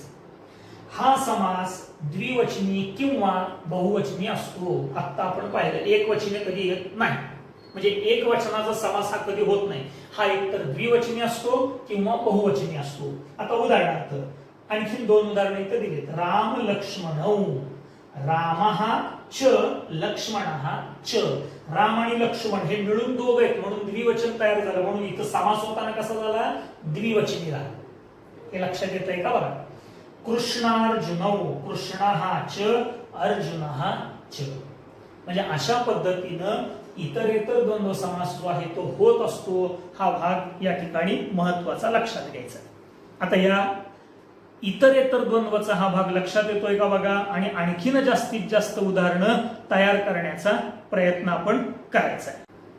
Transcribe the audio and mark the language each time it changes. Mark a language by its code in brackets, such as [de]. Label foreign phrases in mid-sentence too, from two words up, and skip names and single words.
[mr] हा समास द्विवचनी किंवा बहुवचनी असतो. आता आपण पाहिलं एकवचनी कधी येत नाही. म्हणजे एक वचनाचा समास हा कधी होत नाही. हा एकतर द्विवचनी असतो किंवा बहुवचनी असतो. आता उदाहरणार्थ आणखी 2 उदाहरणं इथे दिलीत. [sa] राम लक्ष्मणौ. रामः च लक्ष्मणः च. [mr] राम आणि लक्ष्मण हे मिळून दोघ आहेत म्हणून द्विवचन तयार झालं म्हणून इथं समास होताना कसा झाला? द्विवचनी झाला. हे लक्षात येतंय का बघा. [sa] कृष्णार्जुनौ. कृष्णः च अर्जुनः च. [mr] म्हणजे अशा पद्धतीनं इतरेतर द्वंद्व समास जो आहे तो होत असतो. हा भाग या ठिकाणी महत्वाचा लक्षात घ्यायचा. आता या इतरेतर द्वंद्वचा हा भाग लक्षात येतोय का बघा. आणि आणखीन जास्तीत जास्त उदाहरणं तयार करण्याचा प्रयत्न आपण करायचा आहे.